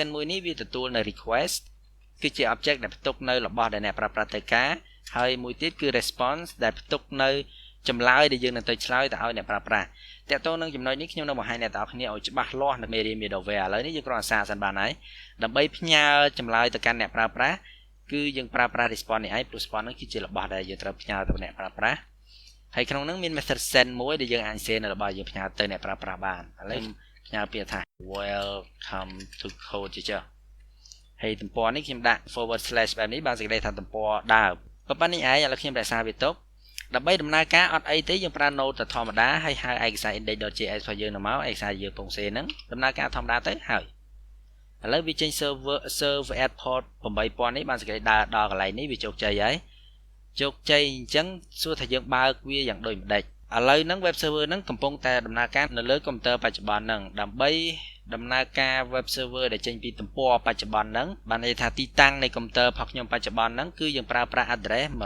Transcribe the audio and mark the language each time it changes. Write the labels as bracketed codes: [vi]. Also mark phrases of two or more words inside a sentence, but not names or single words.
[km] មួយនេះវាទទួលនៅ request គឺជា object ដែលផ្ទុកនៅរបស់ដែលអ្នកប្រើប្រាស់ត្រូវការហើយមួយទៀតគឺ response ដែលផ្ទុកនៅចម្លើយដែលយើងនឹងទៅឆ្លើយទៅឲ្យអ្នកប្រើប្រាស់តើតើនឹងចំណុចនេះខ្ញុំនឹងបង្ហាញអ្នកទាំងអស់គ្នាឲ្យច្បាស់លាស់នៅមេរៀន middleware ឥឡូវនេះយើងគ្រាន់តែសាកសិនបានហើយដើម្បី ផ្ញើចម្លើយទៅកាន់អ្នកប្រើប្រាស់គឺយើងប្រើប្រាស់ response នេះឯងព្រោះ response នេះគឺជារបស់ដែលយើងត្រូវផ្ញើទៅអ្នកប្រើប្រាស់ហើយក្នុងនោះមាន method send មួយដែលយើងអាច send នៅរបស់យើងផ្ញើទៅអ្នកប្រើប្រាស់បាន ឥឡូវផ្ញើពាក្យថា [en] welcome to Khode [km] ជាចុះហើយទំព័រនេះខ្ញុំដាក់ / បែបនេះបានសេចក្តីថាទំព័រដើមប៉ុណ្្នេះឯងឥឡូវខ្ញុំរក្សាវាទុកដើម្បីដំណើរការអត់អីទេ យើងប្រើ node ទៅធម្មតាហើយហៅឯកសារ index.js របស់យើងទៅមកឯកសារយើងពងសេហ្នឹងដំណើរការធម្មតាទៅហើយឥឡូវវាចេញ [en] serve add port 8000 [km] នេះបានសេចក្តីដើរដល់កន្លែងនេះវាជោគជ័យហើយជោគជ័យអញ្ចឹងសួរថាយើងបើកវាយ៉ាងដូចម្ដេចឥឡូវហ្នឹង [en] web server [km] ហ្នឹងកំពុងតែដំណើរការនៅលើកុំព្យូទ័របច្ចុប្បន្នហ្នឹងដើម្បីដំណើរការ [en] web server [km] ដែលចេញពីទំព័របច្ចុប្បន្នហ្នឹងបានន័យថាទីតាំងនៃកុំព្យូទ័ររបស់ខ្ញុំបច្ចុប្បន្នហ្នឹងគឺយើងប្រើប្រាស់ address